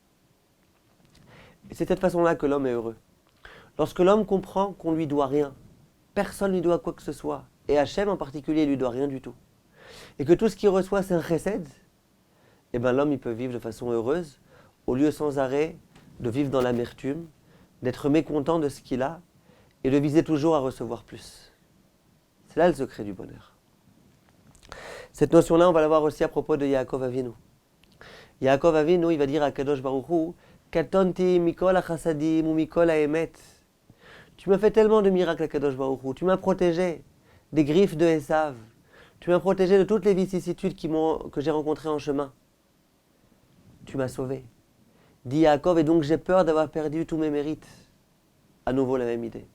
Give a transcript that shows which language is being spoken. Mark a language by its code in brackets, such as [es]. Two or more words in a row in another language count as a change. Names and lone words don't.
[fr] Et c'est de cette façon-là que l'homme est heureux. Lorsque l'homme comprend qu'on ne lui doit rien, personne ne lui doit quoi que ce soit, et Hachem en particulier ne lui doit rien du tout, et que tout ce qu'il reçoit c'est un chesed, eh bien l'homme il peut vivre de façon heureuse, au lieu sans arrêt de vivre dans l'amertume, d'être mécontent de ce qu'il a, et de viser toujours à recevoir plus. C'est là le secret du bonheur. Cette notion-là, on va la voir aussi à propos de Yaakov Avinu. Yaakov Avinu, il va dire à [he] קדוש ברוך הוא, קטנתי מכל החסדים ו מכל האמת. [fr] Tu m'as fait tellement de miracles à [he] קדוש ברוך הוא. [fr] Tu m'as protégé des griffes de Esav. Tu m'as protégé de toutes les vicissitudes que j'ai rencontrées en chemin. Tu m'as sauvé. Dit Yaakov, et donc j'ai peur d'avoir perdu tous mes mérites. À nouveau la même idée.